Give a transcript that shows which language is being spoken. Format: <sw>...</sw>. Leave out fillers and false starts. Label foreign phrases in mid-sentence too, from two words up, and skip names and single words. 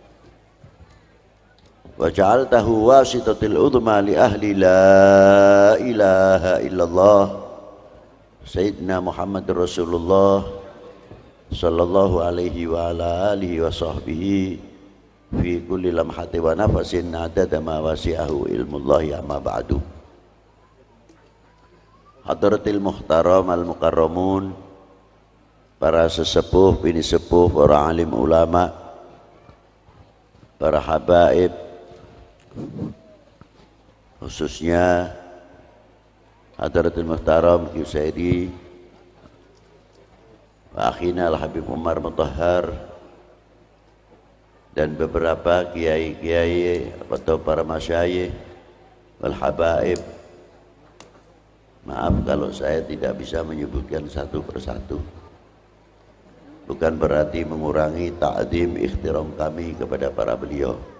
<ar>وجعلته واسطة العظمى لأهل لا إله إلا الله سيدنا محمد رسول الله صلى الله عليه وعلى آله وصحبه في كل لمحة ونفس عدد ما وسعه علم الله أما بعد. حضرة المحترم المكرمون,</ar> <id>para sesepuh, bini sepuh, para alim ulama, para habaib, khususnya</id> <ar>حضرة المحترم</ar> <id>Kiai Saidi</id> <ar>وأخينا</ar> <id>Al-Habib Umar Mutahhar dan beberapa kiai-kiai atau para</id> <ar>المشايخ والحبائب.</ar> <id>Maaf kalau saya tidak bisa menyebutkan satu persatu, bukan berarti mengurangi</id> <ar>تعظيم احترام</ar> <id>kami kepada para beliau.</id>